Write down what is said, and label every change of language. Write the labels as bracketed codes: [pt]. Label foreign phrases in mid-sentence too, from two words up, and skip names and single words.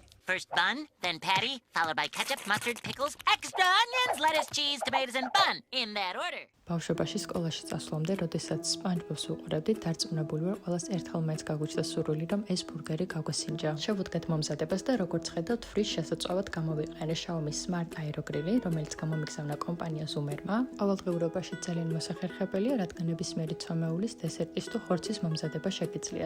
[en] First bun, then patty, followed by ketchup, mustard, pickles, extra onions, lettuce, cheese, tomatoes, and bun. In that order. [ka] ბავშვობაში სკოლაში წასვლამდე, როდესაც SpongeBob-ს უყურებდი, დარწმუნებული ვარ, ყველას ერთხელ მაინც გაგვიჩნდა სურვილი, რომ ეს ბურგერი გავგასინჯა. შევუდგეთ მომზადებას და როგორც ხედავთ, ფრის შესაძლებლად გამოვიყენე Xiaomi Smart Aero Grill, რომელიც გამომიგზავნა კომპანია Zoom-მა. ყოველდღიურობაში ძალიან მოსახერხებელია, რადგან ნებისმიერი ცომეულის, დესერტის თუ ხორცის მომზადება შეგიძლიათ.